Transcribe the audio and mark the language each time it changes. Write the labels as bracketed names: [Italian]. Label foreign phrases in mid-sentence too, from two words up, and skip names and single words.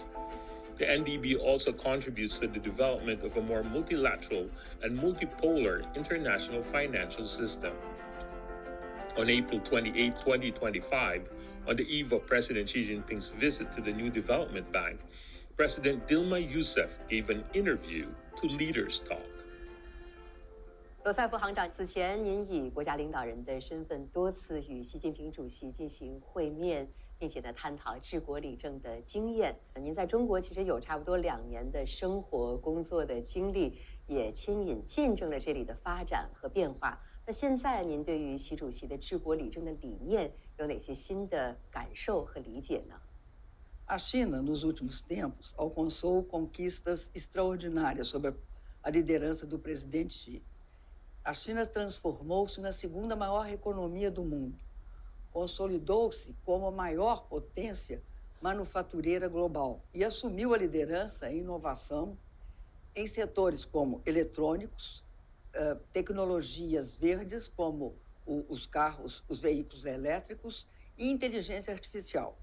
[English] The NDB also contributes to the development of a more multilateral and multipolar international financial system. On April 28, 2025, on the eve of President Xi Jinping's visit to the New Development Bank, President Dilma Yousaf gave an interview to Leaders Talk. [Chinese] 罗塞夫行长，此前您以国家领导人的身份多次与习近平主席进行会面，并且呢探讨治国理政的经验。您在中国其实有差不多2年的生活工作的经历，也亲眼见证了这里的发展和变化。那现在您对于习主席的治国理政的理念有哪些新的感受和理解呢？ [Portuguese] A China, nos últimos tempos, alcançou conquistas extraordinárias sob a liderança do presidente Xi. A China transformou-se na segunda maior economia do mundo. Consolidou-se como a maior potência manufatureira global e assumiu a liderança em inovação em setores como eletrônicos, tecnologias verdes como os carros, os veículos elétricos e inteligência artificial.